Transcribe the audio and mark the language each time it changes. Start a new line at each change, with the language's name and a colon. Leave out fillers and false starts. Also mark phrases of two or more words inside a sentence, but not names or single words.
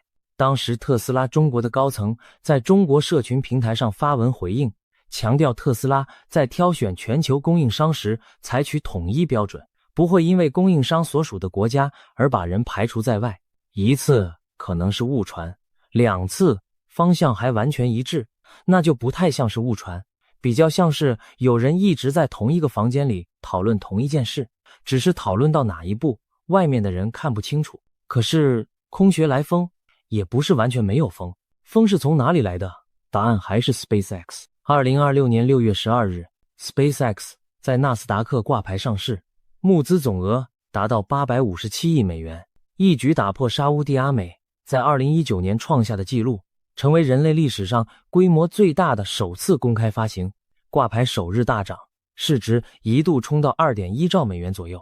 Chinese: 當時特斯拉中國的高层在中国社群平台上發文回應，強調特斯拉在挑選全球供應商時採取統一標準，不會因為供應商所屬的國家而把人排除在外。一次可能是誤傳，兩次方向還完全一致，那就不太像是誤傳，比較像是有人一直在同一個房間裡討論同一件事，只是討論到哪一步，外面的人看不清楚。可是空穴來風，也不是完全沒有風，風是從哪裡來的？答案還是 SpaceX。2026年6月12日 ，SpaceX 在納斯達克掛牌上市，募資總額達到857億美元，一舉打破沙烏地阿美在2019年創下的紀錄，成為人類歷史上規模最大的首次公開發行。掛牌首日大漲，市值一度衝到 2.1 兆美元左右。